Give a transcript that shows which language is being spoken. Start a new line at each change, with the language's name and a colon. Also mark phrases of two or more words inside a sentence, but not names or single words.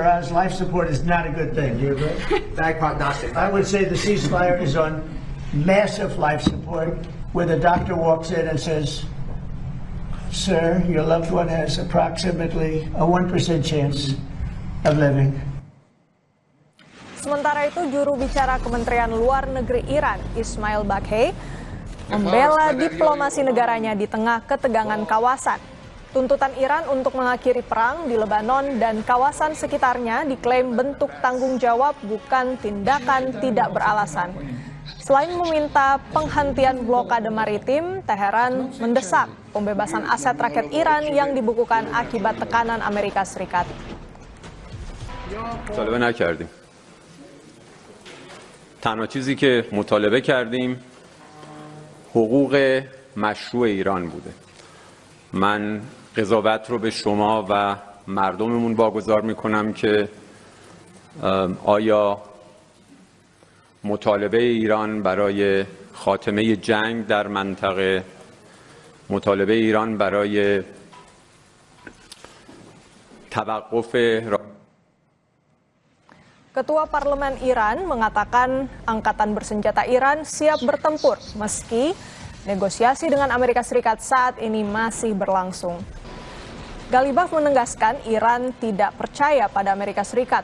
English: Oz, life support is not a good thing. Do you agree? Bad prognostic. I would say the ceasefire is on massive life support, where the doctor walks in and says, sir, your loved one has approximately a 1% chance of living.
Indonesian: Sementara itu, juru bicara Kementerian Luar Negeri Iran, Ismail Baghei, membela diplomasi negaranya di tengah ketegangan kawasan. Tuntutan Iran untuk mengakhiri perang di Lebanon dan kawasan sekitarnya diklaim bentuk tanggung jawab bukan tindakan tidak beralasan. Selain meminta penghentian blokade maritim, Teheran mendesak pembebasan aset rakyat Iran yang dibukukan akibat tekanan Amerika Serikat.
Persian: تنها چیزی که مطالبه کردیم حقوق مشروع ایران بوده. من قضاوت رو به شما و مردممون واگذار میکنم که آیا مطالبه ایران برای خاتمه جنگ در منطقه، مطالبه ایران برای توقف
Indonesian: Ketua Parlemen Iran mengatakan angkatan bersenjata Iran siap bertempur meski negosiasi dengan Amerika Serikat saat ini masih berlangsung. Ghalibaf menegaskan Iran tidak percaya pada Amerika Serikat.